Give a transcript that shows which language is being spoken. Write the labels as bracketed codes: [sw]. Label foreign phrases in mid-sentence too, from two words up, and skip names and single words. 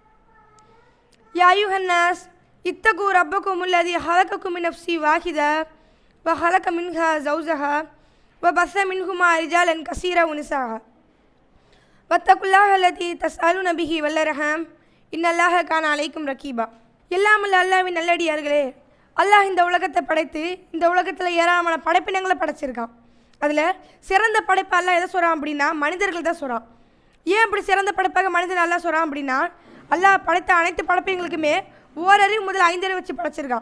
[ar] يا أيها الناس اتقوا ربكم الذي خلقكم من نفس واحدة وخلق منها زوجها وبث منهما رجالا كثيرا ونساء واتقوا الله الذي تسألون به والأرحام إن الله كان عليكم رقيبا [ta] எல்லாம் அல்லாஹ்வின் நல்லடியார்களே, அல்லாஹ் இந்த உலகத்தை படைத்து இந்த உலகத்தில் ஏராளமான படைப்பினங்களை படைச்சிருக்கான். அதில் சிறந்த படைப்பு அல்லாஹ் எதை சொல்கிறான் அப்படின்னா மனிதர்கள் தான் சொல்கிறான். ஏன் அப்படி சிறந்த படைப்பாக மனிதன் அல்லாஹ் சொல்கிறான் அப்படின்னா, அல்லாஹ் படைத்த அனைத்து படைப்பினங்களுக்குமே ஓரறிவு முதல் 5 அறிவு வச்சு படைச்சிருக்கான்.